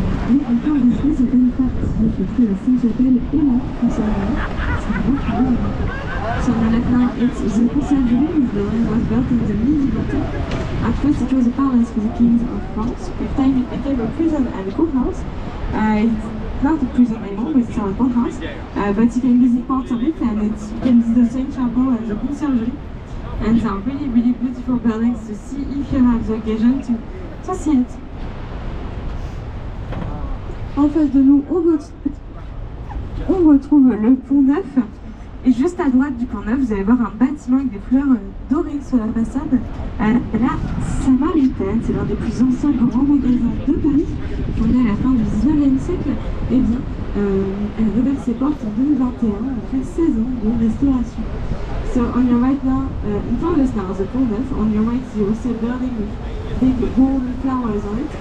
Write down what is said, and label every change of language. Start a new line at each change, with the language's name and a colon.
French: Mais on peut en rester certaines parties, parce que la Sainte-Chapelle et la conciergerie, c'est un bon travail.
English: So right now, it's the conciergerie building was built in the medieval time. At first, it was a palace for the kings of France. With time, it became a prison and a courthouse. It's not a prison anymore, but it's still a courthouse. But you can visit parts of it, and you can visit the Saint Chapel and the conciergerie. And they are really, really beautiful buildings to see if you have the occasion to see it.
French: En face de nous, on retrouve le Pont Neuf. Et juste à droite du Pont Neuf, vous allez voir un bâtiment avec des fleurs dorées sur la façade. La Samaritaine, c'est l'un des plus anciens grands magasins de Paris, fondé à la fin du 19e siècle. Eh bien, elle a ouvert ses portes en 2021, après 16 ans de restauration.
English: So on your right now, in front of us now is the Pont Neuf. On your right, you see a building with big golden flowers on it.